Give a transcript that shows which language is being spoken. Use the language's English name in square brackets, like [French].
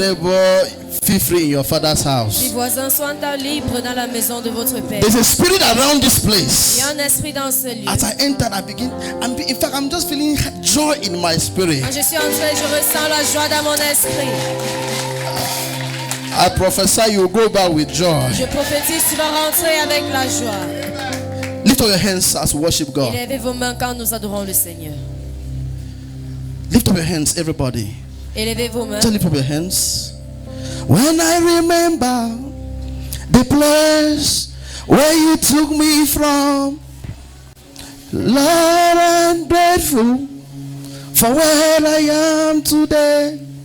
[English] neighbor, feel free in your father's [French] Dis [English] house. [French] voisin, sois libre dans la maison de votre père. [English] There's a spirit around this [French] Il y [English] place. [French] a un esprit dans ce lieu. [English] As I enter, in fact, I'm just feeling joy in my spirit. [French] Quand je suis entré, je ressens la joie dans mon esprit. [English] I prophesy you go back with joy. [French] Je prophétise, tu vas rentrer avec la joie. [English] Lift up your hands as we worship God. [French] Élevez vos mains quand nous adorons le Seigneur. [English] Lift up your hands, everybody. [French] Élevez vos mains. [English] Just lift up your hands. When I remember the place where you took me from, Lord, I'm grateful for where I am today.